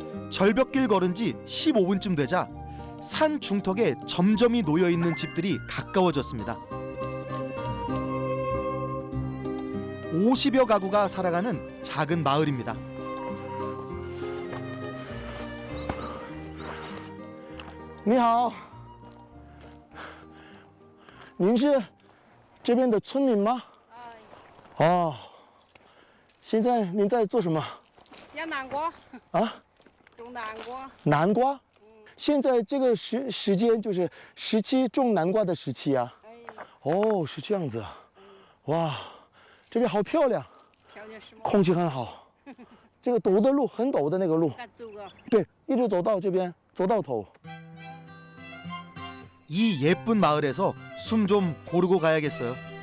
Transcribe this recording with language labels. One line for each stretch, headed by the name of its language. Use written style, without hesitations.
Korean: 절벽길 걸은 지 15분쯤 되자 산 중턱에 점점이 놓여 있는 집들이 가까워졌습니다. 50여 가구가 살아가는 작은 마을입니다.
Chinese: 你好，您是这边的村民吗？哦，现在您在做什么？养南瓜，啊，种南瓜。南瓜。现在这个时间就是时期种南瓜的时期啊。哦，是这样子啊。哇，这边好漂亮，漂亮是吗？空气很好。这个陡的路很陡的那个路，敢走啊？对，一直走到这边，走到头。
Korean: 이 예쁜 마을에서 숨 좀 고르고 가야겠어요.